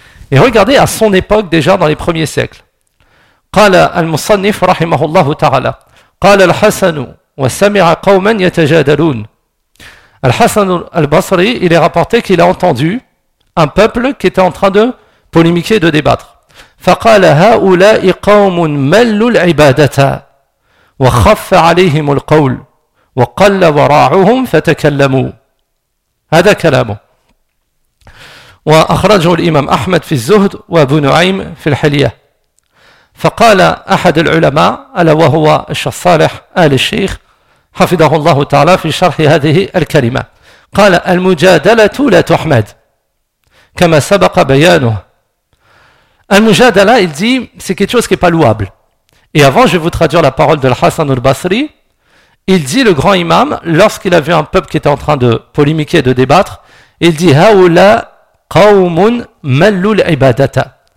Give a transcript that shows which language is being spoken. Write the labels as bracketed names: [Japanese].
[French] Et regardez à son époque déjà dans les premiers siècles. [Arabic] قال المصنف رحمه الله تعالى قال الحسن وسمع قوما يتجادلون الحسن البصري [French] il est rapporté qu'il a entendu un peuple qui était en train de polémiquer, de débattre. [Arabic] فقال هؤلاء قوم ملوا العبادة وخف عليهم القول وقل وراعهم فتكلموا هذا كلامه وأخرجه الإمام أحمد في الزهد وابو نعيم في الحلية. فقال أحد العلماء ألا وهو الشيخ صالح آل الشيخ حفظه الله تعالى في شرح هذه الكلمة قال المجادلة لا تحمد كما سبق بيانه. [French] المجادلة il dit c'est quelque chose qui n'est pas louable. Et avant je vais vous traduire la parole de Al-Hassan al-Basri. Il dit le grand imam lorsqu'il a vu un peuple qui était en train de polémiquer, de débattre, il dit [Arabic] هؤلاء قوم ملوا العبادة.